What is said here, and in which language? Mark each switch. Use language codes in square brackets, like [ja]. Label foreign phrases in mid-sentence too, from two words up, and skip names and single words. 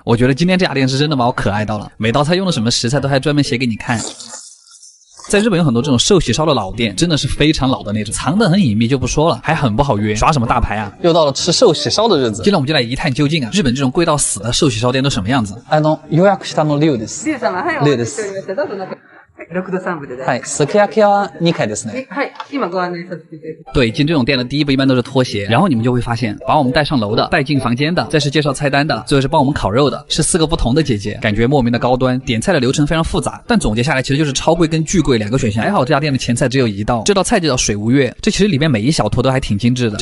[zh] 我觉得今天这家店是真的把我可爱到了，每道菜用的什么食材都还专门写给你看。在日本有很多这种寿喜烧的老店，真的是非常老的那种，藏得很隐秘就不说了，还很不好约，耍什么大牌啊？又到了吃寿喜烧的日子，今天我们就来一探究竟啊！日本这种贵到死的寿喜烧店都什么样子？ [ja] 予約したの龍です。龍様、はい、龍です。どうぞ中。6度3分で。はい、すき焼きは2回ですね。はい、今ご案内させていただきます。 [zh] 对，进这种店的第一步一般都是脱鞋，然后你们就会发现，把我们带上楼的、带进房间的，再是介绍菜单的，最后是帮我们烤肉的，是4个不同的姐姐，感觉莫名的高端。点菜的流程非常复杂，但总结下来其实就是超贵跟巨贵2个选项。还好这家店的前菜只有1道，这道菜就叫水无月，这其实里面每一小坨都还挺精致的。